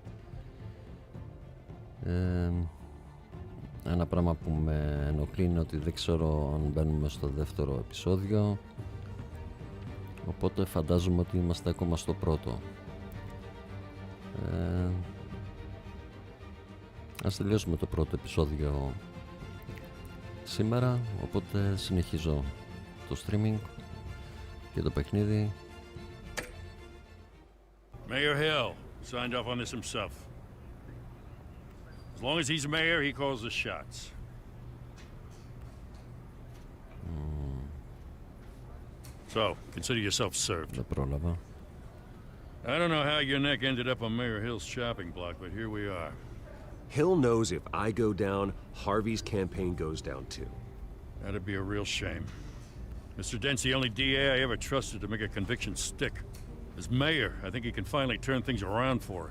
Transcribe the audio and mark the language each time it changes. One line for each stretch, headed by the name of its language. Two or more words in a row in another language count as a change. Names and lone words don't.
Greek: Ένα πράγμα που με ενοχλεί είναι ότι δεν ξέρω αν μπαίνουμε στο δεύτερο επεισόδιο, οπότε φαντάζομαι ότι είμαστε ακόμα στο πρώτο. Ας τελειώσουμε το πρώτο επεισόδιο σήμερα, οπότε συνεχίζω το streaming και το παιχνίδι.
English: Mayor Hill signed off on this himself. As long as he's mayor, he calls the shots. So, consider yourself served.
Greek: Δεν πρόλαβα.
English: I don't know how your neck ended up on Mayor Hill's shopping block, but here we are. Hill knows if I go down, Harvey's campaign goes down too. That'd be a real shame. Mr. Dent's the only DA I ever trusted to make a conviction stick. As mayor, I think he can finally turn things around for us.